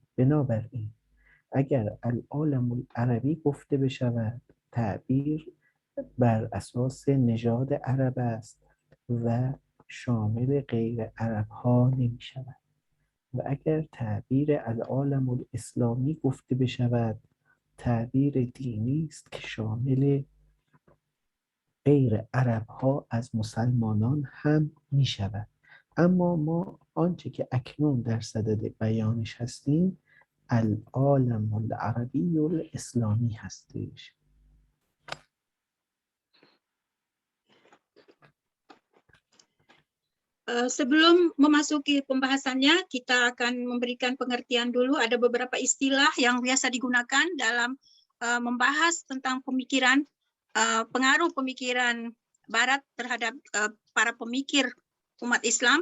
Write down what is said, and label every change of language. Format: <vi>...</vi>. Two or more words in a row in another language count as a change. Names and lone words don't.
<fa>بنابراین اگر</fa> <ar>العالم العربی</ar> <fa>گفته بشود تعبیر بر اساس نژاد عرب است و شامل غیر عرب ها نمی شود و اگر تعبیر</fa> <ar>العالم الاسلامی</ar> <fa>گفته بشود تعبیر دینی است که شامل غیر عرب ها از مسلمانان هم می شود. اما ما آنچه که اکنون در صدد بیانش هستیم</fa> <ar>العالم العربی الاسلامی</ar> <fa>هستش.</fa> <id>Sebelum memasuki pembahasannya, kita akan memberikan pengertian dulu. Ada beberapa istilah yang biasa digunakan dalam membahas tentang pemikiran, pengaruh pemikiran Barat terhadap para pemikir umat Islam.</id>